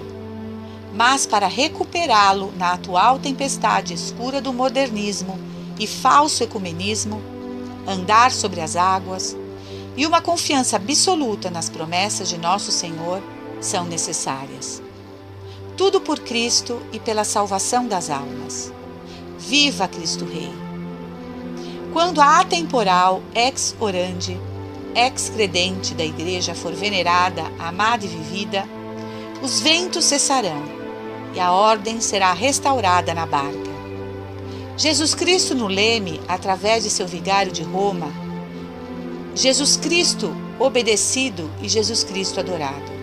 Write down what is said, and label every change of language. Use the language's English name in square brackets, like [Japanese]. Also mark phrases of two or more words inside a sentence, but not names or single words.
[Portuguese] Mas para recuperá-lo na atual tempestade escura do modernismo e falso ecumenismo, andar sobre as águas e uma confiança absoluta nas promessas de nosso Senhor são necessárias. Tudo por Cristo e pela salvação das almas. Viva Cristo Rei! Quando a atemporal [Latin] ex orandi, ex credente [Portuguese] da Igreja for venerada, amada e vivida, os ventos cessarão e a ordem será restaurada na barca. Jesus Cristo no leme, através de seu vigário de Roma, Jesus Cristo obedecido e Jesus Cristo adorado.